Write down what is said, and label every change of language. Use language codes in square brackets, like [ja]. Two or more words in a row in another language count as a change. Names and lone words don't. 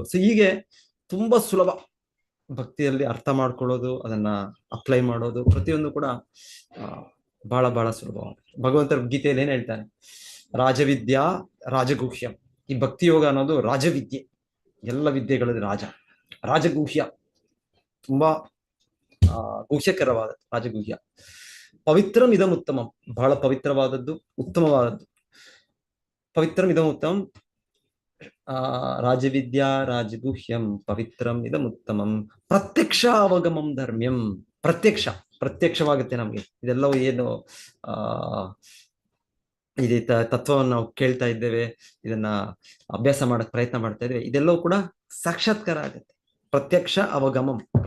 [kn] ಸೊ ಹೀಗೆ ತುಂಬಾ ಸುಲಭ ಭಕ್ತಿಯಲ್ಲಿ ಅರ್ಥ ಮಾಡ್ಕೊಳ್ಳೋದು, ಅದನ್ನ ಅಪ್ಲೈ ಮಾಡೋದು, ಪ್ರತಿಯೊಂದು ಕೂಡ ಬಹಳ ಬಹಳ ಸುಲಭವಾದ. ಭಗವಂತರ ಗೀತೆಯಲ್ಲಿ ಏನ್ ಹೇಳ್ತಾನೆ, [sa] ರಾಜವಿದ್ಯಾ ರಾಜಗುಹ್ಯಂ. [kn] ಈ ಭಕ್ತಿ ಯೋಗ ಅನ್ನೋದು ರಾಜವಿದ್ಯೆ, ಎಲ್ಲ ವಿದ್ಯೆಗಳಲ್ಲಿ ರಾಜಗುಹ್ಯ, ತುಂಬಾ ಗುಹ್ಯಕರವಾದ ರಾಜಗುಹ್ಯ. [sa] ಪವಿತ್ರಂ ಇದಂ ಉತ್ತಮಂ, [kn] ಬಹಳ ಪವಿತ್ರವಾದದ್ದು, ಉತ್ತಮವಾದದ್ದು. [sa] ಪವಿತ್ರಂ ಇದಂ ಉತ್ತಮಂ, ರಾಜವಿದ್ಯಾ ರಾಜಗುಹ್ಯಂ ಪವಿತ್ರಂ ಇದಂ ಉತ್ತಮಂ, ಪ್ರತ್ಯಕ್ಷ ಅವಗಮಂ ಧರ್ಮ್ಯಂ. [kn] ಪ್ರತ್ಯಕ್ಷವಾಗುತ್ತೆ ನಮ್ಗೆ ಇದೆಲ್ಲವೂ. ಏನು ಇದೇ ತತ್ವವನ್ನು ನಾವು ಕೇಳ್ತಾ ಇದ್ದೇವೆ, ಇದನ್ನ ಅಭ್ಯಾಸ ಮಾಡಕ್ ಪ್ರಯತ್ನ ಮಾಡ್ತಾ ಇದ್ದೇವೆ, ಇದೆಲ್ಲವೂ ಕೂಡ ಸಾಕ್ಷಾತ್ಕಾರ ಆಗುತ್ತೆ. [sa] ಪ್ರತ್ಯಕ್ಷ ಅವಗಮಂ.